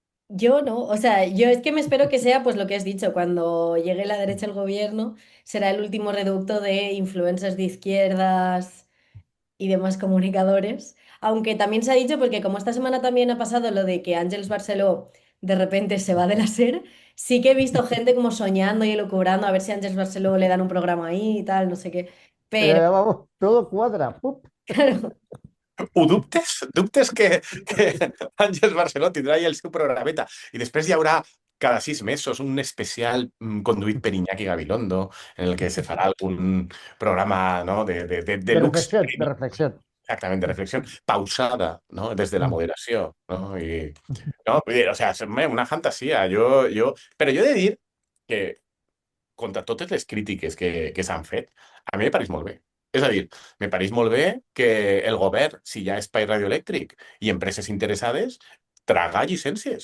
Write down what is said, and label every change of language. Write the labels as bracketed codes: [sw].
[es] Yo no, o sea, yo es que me espero que sea pues lo que has dicho, cuando llegue la derecha al gobierno, será el último reducto de influencers de izquierdas y demás comunicadores. Aunque también se ha dicho, porque como esta semana también ha pasado lo de que Àngels Barceló de repente se va de la SER, sí que he visto gente como soñando y elucubrando a ver si a Àngels Barceló le dan un programa ahí y tal, no sé qué. Pero, Vamos, todo cuadra. ¡Pup! claro, [ca] Ho dubtes que Àngels Barceló tindrà ja el seu programeta i després hi haurà cada 6 mesos un especial conduït per Iñaki Gabilondo en el que se farà algun programa, ¿no? [es] de looks. De reflexión. Exactamente, de reflexión pausada, ¿no? Desde la moderació, ¿no? No, o sea, una fantasia. [ca] Però jo he de dir que contra totes les crítiques que s'han fet, a mi me pareix molt bé. És a dir, me pareix molt bé que el govern, si hi ha espai radioelèctric i empreses interessades, traga llicències.